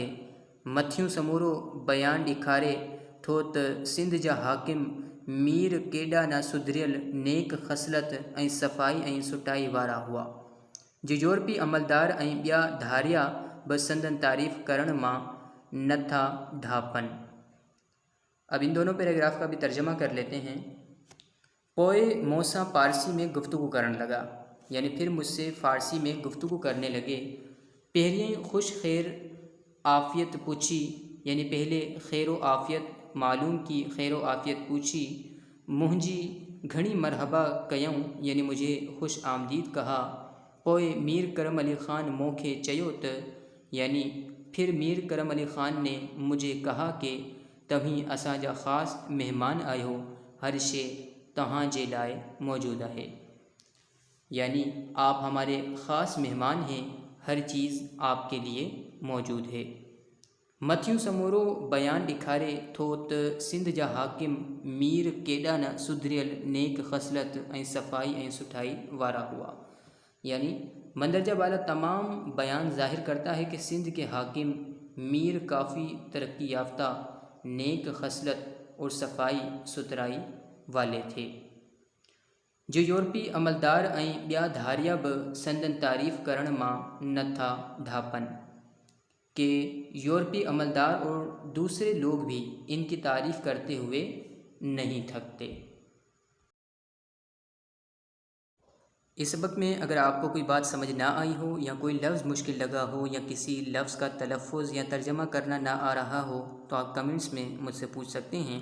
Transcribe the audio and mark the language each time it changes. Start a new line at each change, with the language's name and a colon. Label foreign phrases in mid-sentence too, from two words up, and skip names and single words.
Sindhi: मथियूं समूरो बयान ॾेखारे थो त सिंध जा हाकिम मीर केॾा न सुधरियल नेक ख़सलत ऐं सफ़ाई ऐं सुटाई वारा हुआ जो यूरोपी अमलदार ऐं ॿिया धारिया बि संदन तारीफ़ करण मां नथा ढापनि।
Urdu: اب ان دونوں پیراگراف کا بھی ترجمہ کر لیتے ہیں.
Sindhi: पोइ मूंसां पारसी में गुफ्तगू करण लगा,
Urdu: یعنی پھر مجھ سے فارسی میں گفتگو کرنے لگے.
Sindhi: पहिरियों खुश खैर आफ़ियत पूछी,
Urdu: یعنی پہلے خیر و عافیت معلوم کی، خیر و عافیت پوچھی.
Sindhi: मुंहिंजी घणी मरहबा कयऊं,
Urdu: یعنی مجھے خوش آمدید کہا.
Sindhi: पोइ मीर करम अली ख़ान मूंखे चयो त,
Urdu: یعنی پھر میر کرم علی خان نے مجھے کہا کہ
Sindhi: तव्हीं असांजा ख़ासि मेहमान आहियो, हर शइ तव्हांजे लाइ मौजूद है।
Urdu: یعنی آپ ہمارے خاص مہمان ہیں، ہر چیز آپ کے لیے موجود ہے.
Sindhi: मथियूं समूरो बयान ॾेखारे थो त सिंध जा हाकिम मीर केॾा न सुधरियल नेक ख़सलत ऐं सफ़ाई ऐं सुठाई वारा हुआ।
Urdu: یعنی مندرجہ والا تمام بیان ظاہر کرتا ہے کہ سندھ کے حاکم میر کافی ترقی یافتہ، نیک خصلت اور صفائی ستھرائی والے تھے
Sindhi: जो यूरोपी अमलदार ऐं ॿिया धारिया बि संदन तारीफ़ करण मां नथा ढापनि,
Urdu: کہ یورپی عملدار اور دوسرے لوگ بھی ان کی تعریف کرتے ہوئے نہیں تھکتے. اس سبق میں اگر آپ کو کوئی بات سمجھ نہ آئی ہو یا کوئی لفظ مشکل لگا ہو یا کسی لفظ کا تلفظ یا ترجمہ کرنا نہ آ رہا ہو تو آپ کمنٹس میں مجھ سے پوچھ سکتے ہیں.